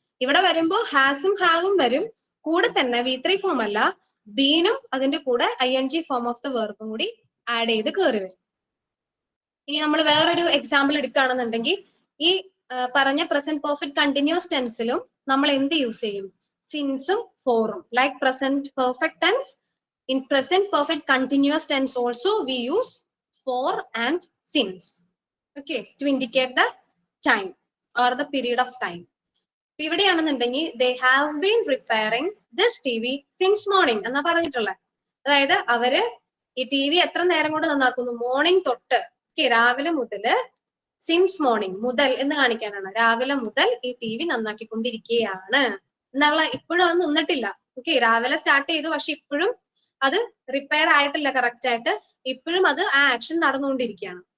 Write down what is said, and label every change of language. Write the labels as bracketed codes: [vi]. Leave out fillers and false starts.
[ml] ഇവിടെ വരുമ്പോൾ ഹാസും ഹാവും വരും, കൂടെ തന്നെ V3 ഫോം അല്ല, ബീനും അതിന്റെ കൂടെ ING ഫോം ഓഫ് ദ വെർബും കൂടി ആഡ് ചെയ്ത് കയറി വരും. ഇനി നമ്മൾ വേറൊരു എക്സാമ്പിൾ എടുക്കുകയാണെന്നുണ്ടെങ്കിൽ, ഈ പറഞ്ഞ പ്രസന്റ് പെർഫെക്റ്റ് കണ്ടിന്യൂസ് ടെൻസിലും നമ്മൾ എന്ത് യൂസ് ചെയ്യും, സിൻസും ഫോറും. [en] Like present perfect tense, in present perfect continuous tense also we use for and since, okay, to indicate the time or the period of time. [ml] ഇവിടെയാണെന്നുണ്ടെങ്കിൽ [en] they have been repairing this TV since morning [ml] എന്നാ പറഞ്ഞിട്ടുള്ളത്. അതായത് അവര് ഈ TV എത്ര നേരം കൊണ്ട് നന്നാക്കുന്നു, morning തൊട്ട്, രാവിലെ മുതല്, സിൻസ് മോർണിംഗ് മുതൽ എന്ന് കാണിക്കാനാണ്, രാവിലെ മുതൽ ഈ TV നന്നാക്കിക്കൊണ്ടിരിക്കുകയാണ് എന്നുള്ള. ഇപ്പോഴും അത് നിന്നിട്ടില്ല. ഓക്കെ, രാവിലെ സ്റ്റാർട്ട് ചെയ്തു, പക്ഷെ ഇപ്പോഴും അത് റിപ്പയർ ആയിട്ടില്ല കറക്റ്റ് ആയിട്ട്, ഇപ്പോഴും അത് ആ ആക്ഷൻ നടന്നുകൊണ്ടിരിക്കുകയാണ്.